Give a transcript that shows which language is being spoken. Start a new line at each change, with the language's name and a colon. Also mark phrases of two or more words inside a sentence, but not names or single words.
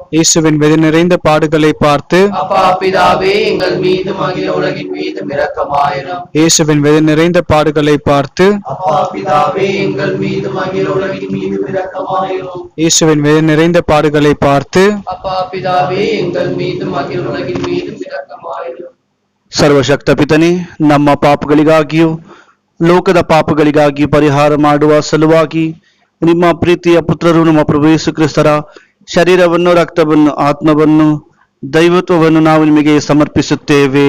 Tamil: இயேசுவின் வேதனை நிறைந்த பாடுகளை பார்த்து அப்பா பிதாவே, எங்கள் மீதும் அகில உலகின் மீதும் இரக்கமாயிரும். இயேசுவின் வேதனை நிறைந்த பாடுகளை பார்த்து அப்பா பிதாவே, எங்கள் மீதும் அகில உலகின் மீதும் இரக்கமாயிரும். இயேசுவின் வேதனை நிறைந்த பாடுகளை பார்த்து அப்பா பிதாவே, எங்கள் மீதும் அகில உலகின் மீது இரக்கமாயிரு.
Kannada: ಸರ್ವಶಕ್ತ ಪಿತನೇ, ನಮ್ಮ ಪಾಪಗಳಿಗಾಗಿಯೂ ಲೋಕದ ಪಾಪಗಳಿಗಾಗಿಯೂ ಪರಿಹಾರ ಮಾಡುವ ಸಲುವಾಗಿ ನಿಮ್ಮ ಪ್ರೀತಿಯ ಪುತ್ರರು ನಮ್ಮ ಪ್ರಭು ಯೇಸು ಕ್ರಿಸ್ತರ ಶರೀರವನ್ನು, ರಕ್ತವನ್ನು, ಆತ್ಮವನ್ನು, ದೈವತ್ವವನ್ನು ನಾವು ನಿಮಗೆ ಸಮರ್ಪಿಸುತ್ತೇವೆ.